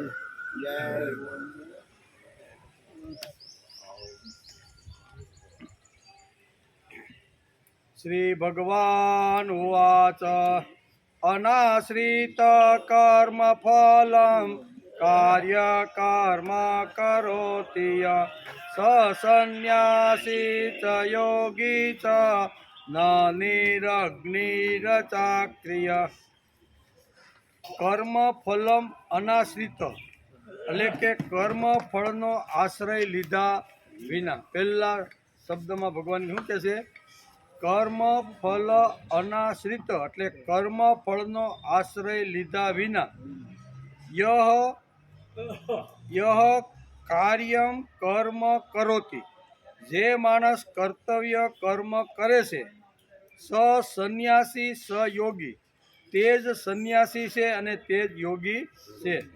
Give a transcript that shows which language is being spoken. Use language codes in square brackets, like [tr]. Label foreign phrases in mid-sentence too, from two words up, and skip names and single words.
[sa] जय श्री भगवान उवाच अनाश्रित कर्म फलं कार्य कर्म करोति यः स संन्यासी च योगी च न निरग्निरचाक्रिय। કર્મ ફલમ અનાશ્રિત [gu] એટલે કે કર્મ ફળનો આશ્રય લીધા વિના. પહેલા શબ્દમાં ભગવાન શું કહે છે? [sa] કર્મ ફલ અનાશ્રિત [gu] એટલે કર્મ ફળનો આશ્રય લીધા વિના [sa] યહ કાર્યમ કર્મ કરોતિ [gu] જે માણસ કર્તવ્ય કર્મ કરે છે [sa] સ સંન્યાસી સ યોગી [gu] તે જ સંન્યાસી છે અને તે જ યોગી છે.